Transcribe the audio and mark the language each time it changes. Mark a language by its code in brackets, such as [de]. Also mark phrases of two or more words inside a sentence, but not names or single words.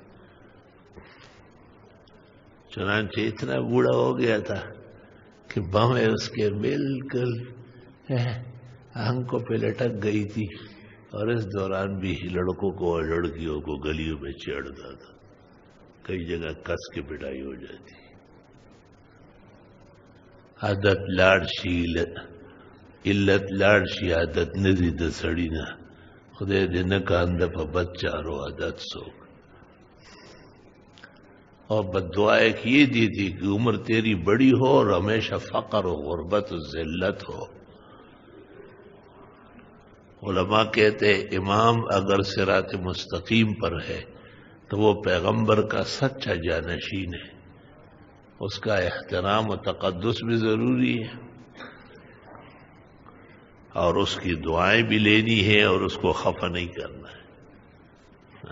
[ur] چنانچہ اتنا بوڑھا ہو گیا تھا کہ بھویں اس کے بالکل آنکھوں پہ لٹک گئی تھی، اور اس دوران بھی لڑکوں کو اور لڑکیوں کو گلیوں میں چھیڑتا تھا، کئی جگہ کس کے پٹائی ہو جاتی۔ [ps] عادت لاڑ شي علت لاړ شي عادت نه دي د سړي نه، خدای دې نه کانده په بد چارو عادت څوک۔ [ur] اور بد دعا ایک یہ دی تھی کہ عمر تیری بڑی ہو اور ہمیشہ فقر و غربت و ذلت ہو۔ علماء کہتے امام اگر صراط مستقیم پر ہے تو وہ پیغمبر کا سچا جانشین ہے، اس کا احترام و تقدس بھی ضروری ہے، اور اس کی دعائیں بھی لینی ہے اور اس کو خفا نہیں کرنا ہے۔